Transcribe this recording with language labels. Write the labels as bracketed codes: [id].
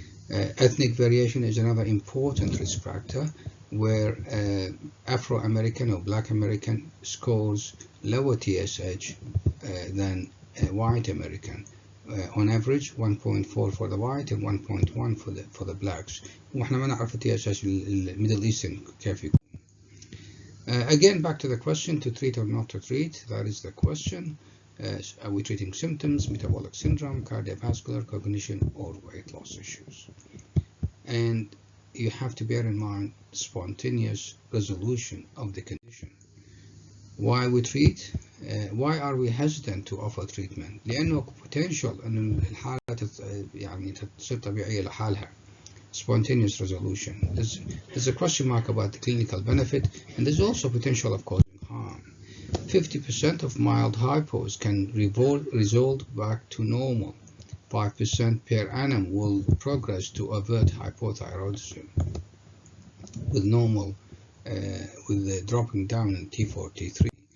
[en] Ethnic variation is another important risk factor where Afro-American or Black American scores lower TSH than white American. On average 1.4 for the white and 1.1 for the blacks. [ar] واحنا ما نعرف TSH Middle Eastern كيف يكون. [en] Again, back to the question, to treat or not to treat, that is the question. Are we treating symptoms, metabolic syndrome, cardiovascular, cognition, or weight loss issues? And you have to bear in mind spontaneous resolution of the condition. Why we treat? Why are we hesitant to offer treatment? [ar] لأنه potential أن الحالة يعني تصير طبيعية لحالها. [en] Spontaneous resolution. There's a question mark about the clinical benefit, and there's also potential of causing harm. 50% of mild hypos can resolve back to normal. 5% per annum will progress to avert hypothyroidism with normal, with the dropping down in T4, T3.